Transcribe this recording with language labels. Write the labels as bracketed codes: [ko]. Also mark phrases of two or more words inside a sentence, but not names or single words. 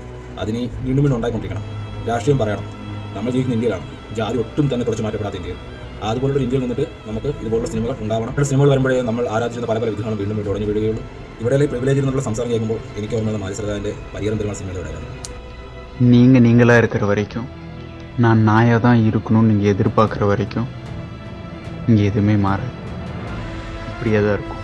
[ml] അതിന് വീണ്ടും ഉണ്ടായിക്കൊണ്ടിരിക്കണം. രാഷ്ട്രീയം പറയണം. നമ്മൾ ജീവിക്കുന്ന ഇന്ത്യയിലാണ്, ജാതി ഒട്ടും തന്നെ കുറച്ച് മാറ്റപ്പെടാത്ത ഇന്ത്യയിൽ. അതുപോലുള്ള ഇന്ത്യയിൽ നിന്നിട്ട് നമുക്ക് ഇതുപോലുള്ള സിനിമകൾ ഉണ്ടാവണം. സിനിമകൾ വരുമ്പോഴേ നമ്മൾ ആരാധിച്ചിരുന്ന പല വിഗ്രഹങ്ങളും വീണ്ടും ഉടഞ്ഞു വീഴുകയുള്ളൂ. ഇവിടെയുള്ള പ്രിവിലേജിൽ നിന്നുള്ള സംസാരം കേൾക്കുമ്പോൾ എനിക്ക് ഓർമ്മ മാരി സെൽവരാജിൻ്റെ പരിഹാരം പെരുമാൾ സിനിമയിലൂടെയാണ്. [ta] நீங்களாக இருக்கிற வரைக்கும், நான் நாயாக தான் இருக்கணும்னு நீங்கள் எதிர்பார்க்குற வரைக்கும் இங்கே எதுவுமே மாறாது, இப்படியே தான் இருக்கும்.